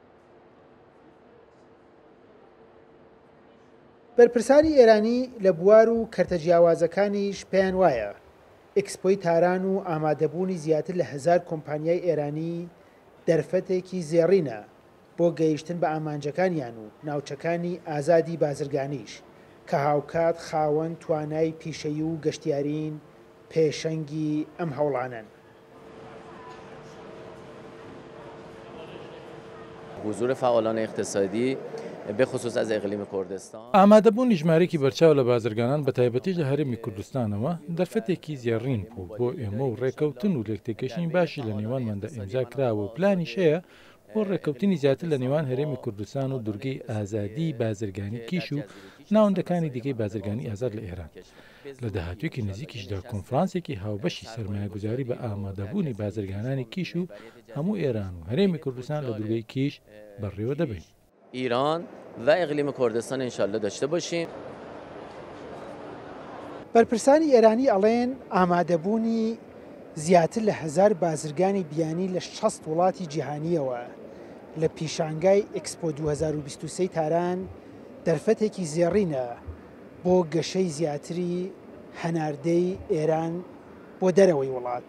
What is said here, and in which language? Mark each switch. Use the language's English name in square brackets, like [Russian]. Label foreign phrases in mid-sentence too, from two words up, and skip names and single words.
[Central Kurdish] بەرپرسانی ئێرانی لە بوار و کەرتە جیاوازەکانیش پێیان وایە ئێکسپۆی تاران و ئامادەبوونی زیاتر لە 1000 کۆمپانیای ئێرانی دەرفەتێکی زێڕینە بۆ گەیشتن بە ئامانجەکانیان و ناوچەکانی ئازادی بازرگانیش کە هاوکات خاوەن توانای پیشەیی و گەشتیارین پێشەنگی ئەم هەوڵانن. [Persian] حضور فعالان اقتصادی به خصوص از اقلیم کوردستان [Central Kurdish] ئامادەبوونی ژمارەیەکی بەرچاو لە بازرگانان بە تایبەتی لە هەرێمی کوردستانەوە دەرفەتێکی زێڕین بوو بۆ ئێمە و ڕێکەوتن و لێکتێکەشین باشی لە نێوانماندا ئیمزا کراوە و پلانیش هەیە بۆ ڕێکەوتنی زیاتر لە نێوان هەرێمی کوردستان و دورگەی ئازادی بازرگانی کیش و ناوەندەکانی دیکەی بازرگانی ئازاد لە ئێران. لە داهاتوویەکی نزیکیشدا کۆنفرانسێکی هاوبەشی سەرمایه‌گوزاری بە ئامادەبوونی بازرگانانی کیش و هەموو ئێران و هەرێمی کوردستان لە دورگەی کیش بەڕێوە دەبین. [Persian] ایران و اقلیم کوردستان انشالله داشته باشیم. [Central Kurdish] بەرپرسانی ئێرانی ئەڵێن ئامادەبوونی زیاتر لە 1000 بازرگانی بیانی لە 60 وڵاتی جیهانیەوە لە پیشانگای ئێکسپۆ 2023 تاران دەرفەتێکی زێڕینە بۆ گەشەی زیاتری هەناردەی ئێران بۆ دەرەوەی وڵات.